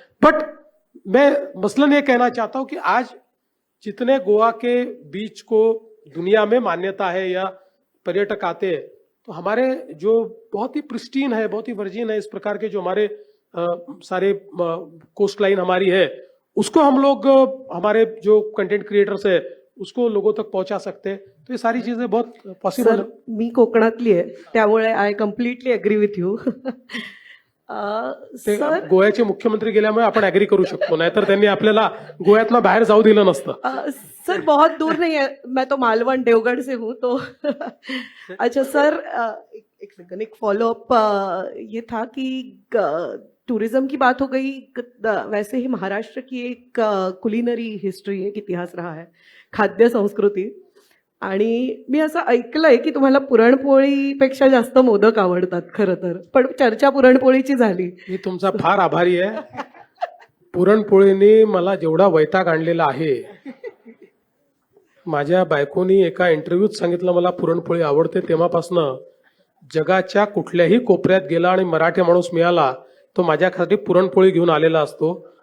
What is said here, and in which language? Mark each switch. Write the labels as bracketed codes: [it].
[hi] But मैं मसलन ये कहना चाहता हूं कि आज जितने गोवा के बीच को दुनिया में मान्यता है या पर्यटक आते हैं, तो हमारे जो बहुत ही प्रिस्टीन है, बहुत ही वर्जिन है, इस प्रकार के जो हमारे सारे कोस्ट लाइन हमारी है, उसको हम लोग हमारे जो कंटेंट क्रिएटर्स है उसको लोगों तक पहुंचा सकते हैं। तो ये सारी चीजें बहुत पॉसिबल [mr] सर, मी कोकणातली आहे त्यामुळे [en] I completely agree with you. [mr] ते सर, गोव्याचे मुख्यमंत्री गेल्यामुळे आपण ऍग्री करू शकतो, नाहीतर त्यांनी आपल्याला गोव्यातनं बाहेर जाऊ दिलं नसतं. [hi] सर बहुत दूर नहीं है, मैं तो मालवण देवगढ़ से हूँ तो अच्छा सर, एक सेकंड, एक फॉलोअप ये था कि टूरिज्म की बात हो गई, वैसे ही महाराष्ट्र की एक कुलिनरी हिस्ट्री, एक इतिहास रहा है, खाद्य संस्कृती. [mr] आणि मी असं ऐकलंय की तुम्हाला पुरणपोळीपेक्षा जास्त मोदक आवडतात खरं तर, पण चर्चा पुरणपोळीची झाली. मी तुमचा फार आभारी आहे. पुरणपोळीने मला जेवढा वैताग आणलेला आहे, माझ्या बायकोनी एका इंटरव्ह्यूत सांगितलं मला पुरणपोळी आवडते, तेव्हापासनं जगाच्या कुठल्याही कोपऱ्यात गेला आणि मराठी माणूस मिळाला तो माझ्यासाठी पुरणपोळी घेऊन आलेला असतो.